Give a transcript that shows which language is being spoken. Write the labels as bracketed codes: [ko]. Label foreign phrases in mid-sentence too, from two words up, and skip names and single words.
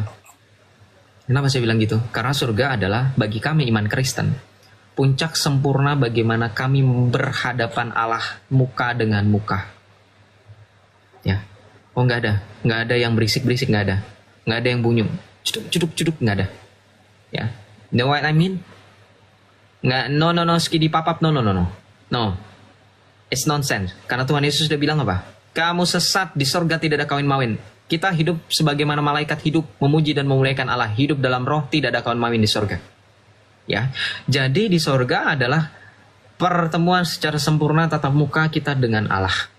[id] Kenapa saya bilang gitu? Karena surga adalah bagi kami iman Kristen puncak sempurna bagaimana kami berhadapan Allah muka dengan muka. Ya, oh nggak ada yang berisik-berisik, nggak ada yang bunyi, cuduk, nggak ada. Ya, [en] know what I mean? [id] Nggak, [en] no, skidi papap, no, it's nonsense. [id] Karena Tuhan Yesus sudah bilang apa? Kamu sesat, di sorga tidak ada kawin-mawin. Kita hidup sebagaimana malaikat hidup, memuji dan memuliakan Allah. Hidup dalam roh, tidak ada kawin-mawin di sorga. Ya, jadi di sorga adalah pertemuan secara sempurna tatap muka kita dengan Allah.